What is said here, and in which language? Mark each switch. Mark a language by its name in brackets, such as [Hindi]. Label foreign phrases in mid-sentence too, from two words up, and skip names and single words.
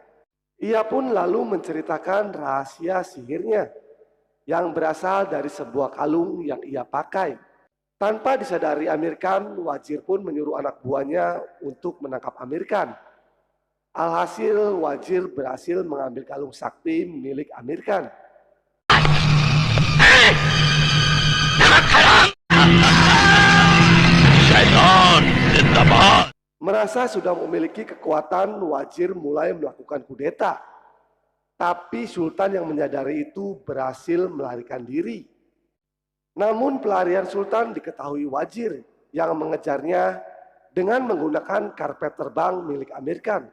[Indonesian] Ia pun lalu menceritakan rahasia sihirnya yang berasal dari sebuah kalung yang ia pakai. Tanpa disadari Amir Khan, Wazir pun menyuruh anak buahnya untuk menangkap Amir Khan. Alhasil Wazir berhasil mengambil kalung sakti milik Amir Khan. [Hindi] शैतान जिंदाबाद। [Indonesian] Merasa sudah memiliki kekuatan, Wazir mulai melakukan kudeta. Tapi Sultan yang menyadari itu berhasil melarikan diri. Namun pelarian Sultan diketahui Wazir yang mengejarnya dengan menggunakan karpet terbang milik Amir Khan.